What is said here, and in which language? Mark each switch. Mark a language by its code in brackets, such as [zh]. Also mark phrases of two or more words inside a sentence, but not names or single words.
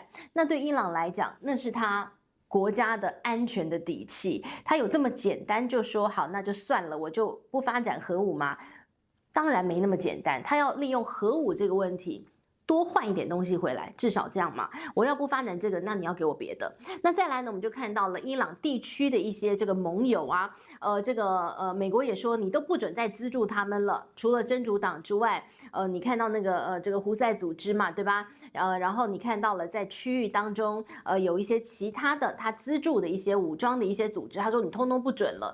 [zh] 那對伊朗來講，那是他國家的安全的底氣。他有這麼簡單就說好，那就算了，我就不發展核武嗎？當然沒那麼簡單，他要利用核武這個問題多換一點東西回來，至少這樣嘛。我要不發展這個，那你要給我別的。那再來呢，我們就看到了伊朗地區的一些這個盟友啊，美國也說你都不准再資助他們了，除了真主黨之外，你看到那個這個胡塞組織嘛，對吧？然後你看到了在區域當中，有一些其他的他資助的一些武裝的一些組織，他說你通通不准了。